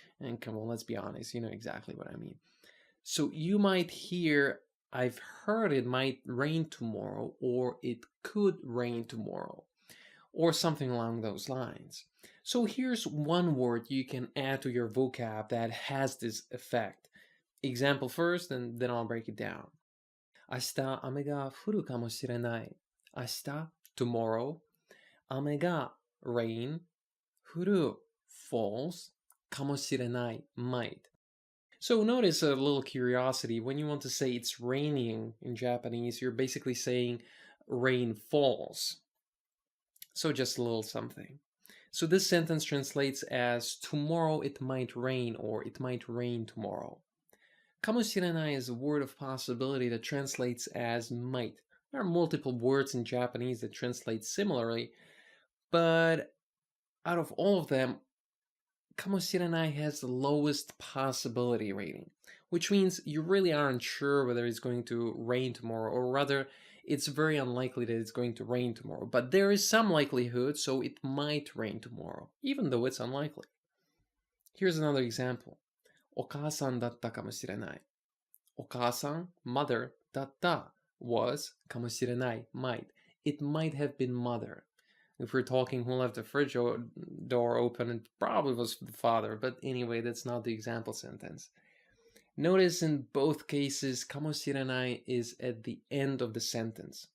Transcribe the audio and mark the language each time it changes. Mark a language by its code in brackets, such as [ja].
[en] And come on, let's be honest, you know exactly what I mean. So you might hear, I've heard it might rain tomorrow, or it could rain tomorrow, or something along those lines. So here's one word you can add to your vocab that has this effect. Example first, and then I'll break it down. [ja] 明日雨が降るかもしれない。明日 [en] tomorrow [ja] 雨が [en] rain [ja] 降る [en] falls [ja] かもしれない [en] might. So notice a little curiosity. When you want to say it's raining in Japanese, you're basically saying rain falls. So just a little something. So this sentence translates as tomorrow it might rain, or it might rain tomorrow. Kamoshirenai is a word of possibility that translates as might. There are multiple words in Japanese that translate similarly, but out of all of them, kamoshirenai has the lowest possibility rating, which means you really aren't sure whether it's going to rain tomorrow, or rather, it's very unlikely that it's going to rain tomorrow. But there is some likelihood, so it might rain tomorrow, even though it's unlikely. Here's another example. [ja] お母さんだったかもしれない。お母さん, [en] mother, [ja] だった [en] was, [ja] かもしれない [en] might. It might have been mother. If we're talking who left the fridge door open, it probably was the father. But anyway, that's not the example sentence. Notice in both cases, かもしれない is at the end of the sentence.